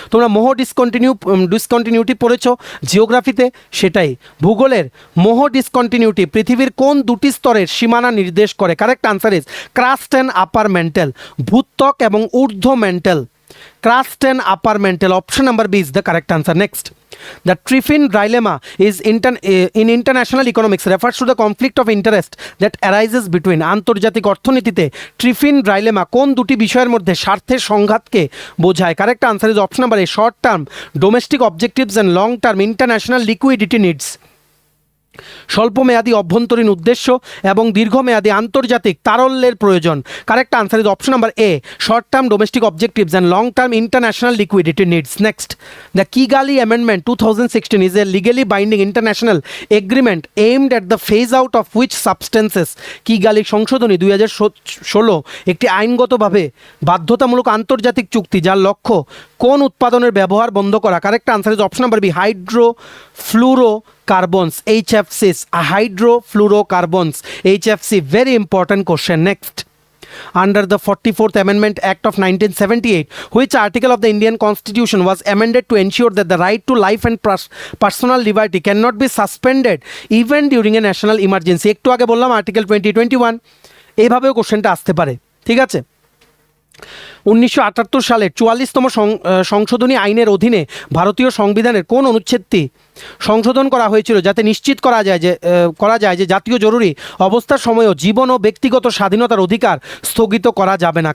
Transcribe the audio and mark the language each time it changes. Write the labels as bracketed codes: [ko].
[bn] তোমরা মোহ ডিসকন্টিনিউটি পড়েছো জিওগ্রাফিতে, সেটাই। ভূগোলের মোহ ডিসকন্টিনিউটি পৃথিবীর কোন দুটি স্তরের সীমানা নির্দেশ করে? [en] correct answer is crust and upper mantle, [bn] ভূত্বক এবং ঊর্ধ্ব men tell. [en] Crust and upper mantle, option number B is the correct answer. Next, the Triffin dilemma is in international economics refers to the conflict of interest that arises between [bn] আন্তর্জাতিক অর্থনীতিতে ট্রিফিন dilemma কোন দুটি বিষয়ের মধ্যে স্বার্থের সংঘাতকে বোঝায়? [en] correct answer is option number A, short term domestic objectives and long term international liquidity needs, [bn] স্বল্পমেয়াদী অভ্যন্তরীণ উদ্দেশ্য এবং দীর্ঘমেয়াদী আন্তর্জাতিক তারল্যের প্রয়োজন। [en] Correct answer is option number A, short term domestic objectives and long term international liquidity needs. Next, the Kigali amendment 2016 is a legally binding international agreement aimed at the phase out of which substances? [bn] Kigali সংশোধনী 2016 একটি আইনগতভাবে বাধ্যতামূলক আন্তর্জাতিক চুক্তি যার লক্ষ্য কোন উৎপাদনের ব্যবহার বন্ধ করা? [en] Correct answer is option number B, hydrofluorocarbons, HFCs, hydrofluorocarbons, HFC। very important question. Next, under the 44th Amendment Act of 1978, which article of the Indian Constitution was amended to ensure that the right to life and personal liberty cannot be suspended even during a national emergency? [bn] একটু আগে বললাম article 20-21, এইভাবেও কোশ্চেনটা আসতে পারে। ঠিক আছে, 1978 সালের 44তম সংশোধনী আইনের অধীনে ভারতীয় সংবিধানের কোন অনুচ্ছেদটি সংশোধন করা হয়েছিল যাতে নিশ্চিত করা যায় যে জাতীয় জরুরি অবস্থার সময়ও জীবন ও ব্যক্তিগত স্বাধীনতার অধিকার স্থগিত করা যাবে না?